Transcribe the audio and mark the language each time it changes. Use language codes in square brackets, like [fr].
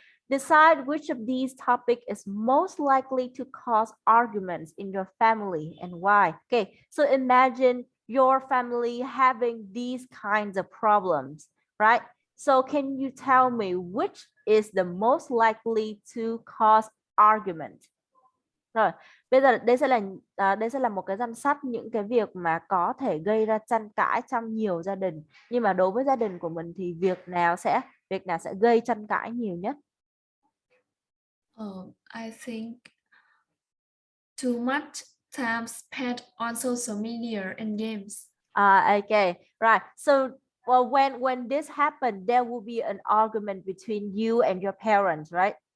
[en] Decide which of these topics is most likely to cause arguments in your family and why. Okay. So imagine your family having these kinds of problems, right? So can you tell me which is the most likely to cause argument? [vi] Rồi, bây giờ đây sẽ là một cái danh sách những cái việc mà có thể gây ra tranh cãi trong nhiều gia đình. Nhưng mà đối với gia đình của mình thì việc nào sẽ gây tranh cãi nhiều nhất? [en] I think too much time spent on social media and games. Okay, right. So, well, when this happened, there will be an argument between you and your parents, right?